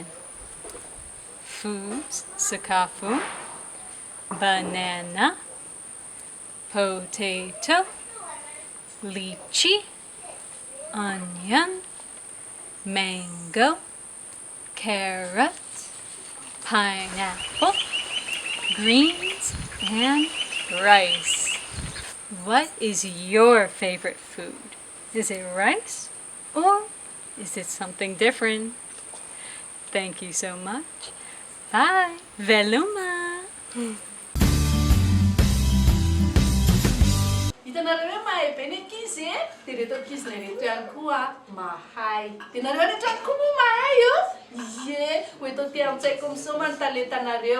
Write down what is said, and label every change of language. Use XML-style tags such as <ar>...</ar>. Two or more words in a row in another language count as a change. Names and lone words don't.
<en>Foods, sakafu, banana, potato, lychee, onion, mango, carrot, pineapple, greens, and rice. What is your favorite food? Is it rice or is it something different? Thank you so much. Bye.</en> <mg>Veluma. Hitanareo hoe mahay be ny ankizy e? Dia reto ankizinay reto ihany koa mahay. Dia nareo any an-trano koa moa mahay io? Ie, ho eto ty amin'ny Tsaiky Misoma ny talentanareo.</mg>